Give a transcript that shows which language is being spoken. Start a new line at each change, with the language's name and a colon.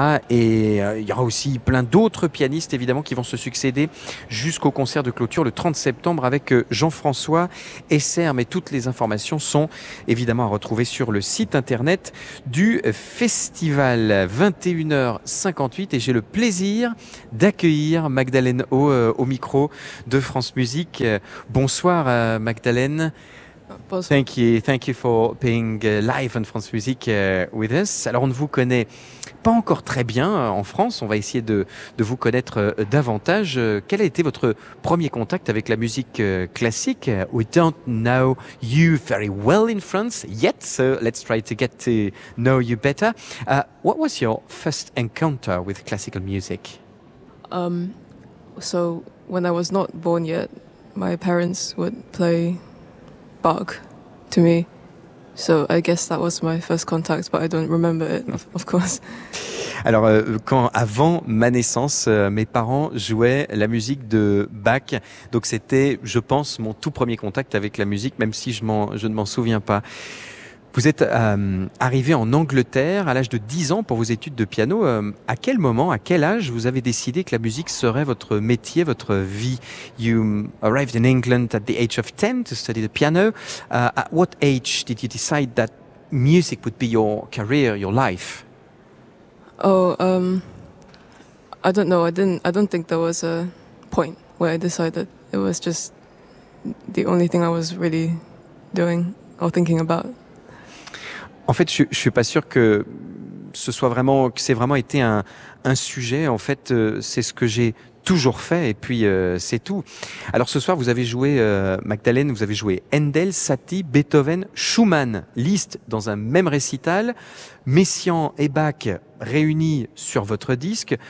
French: Et il y aura aussi plein d'autres pianistes évidemment qui vont se succéder jusqu'au concert de clôture le 30 septembre avec Jean-François Esser, mais toutes les informations sont évidemment à retrouver sur le site internet du festival. 21h58 et j'ai le plaisir d'accueillir Magdalène O au micro de France Musique. Bonsoir Magdalène. Bonsoir.
English: Thank you for being live on France Musique with us.
French: Alors on ne vous connaît pas encore très bien en France, on va essayer de vous connaître davantage. Quel a été votre premier contact avec la musique classique?
English: We don't know you very well in France yet, so let's try to get to know you better. What was your first encounter with classical music? So when I was not born yet, my parents would play Bach to me. So I guess that was my first contact, but I don't remember it, of course.
French: Alors, quand avant ma naissance, mes parents jouaient la musique de Bach, donc c'était, je pense, mon tout premier contact avec la musique, même si je ne m'en souviens pas. Vous êtes arrivé en Angleterre à l'âge de 10 ans pour vos études de piano. À quel moment, à quel âge, vous avez décidé que la musique serait votre métier, votre vie?
English: You arrived in England at the age of 10 to study the piano. At what age did you decide that music would be your career, your life? I don't know. I don't think there was a point where I decided. It was just the only thing I was really doing or thinking about.
French: En fait, je suis pas sûr que ce soit vraiment, que c'est vraiment été un sujet. En fait, c'est ce que j'ai toujours fait et puis c'est tout. Alors ce soir, vous avez joué, Magdalène, vous avez joué Handel, Satie, Beethoven, Schumann, Liszt dans un même récital, Messiaen et Bach réunis sur votre disque.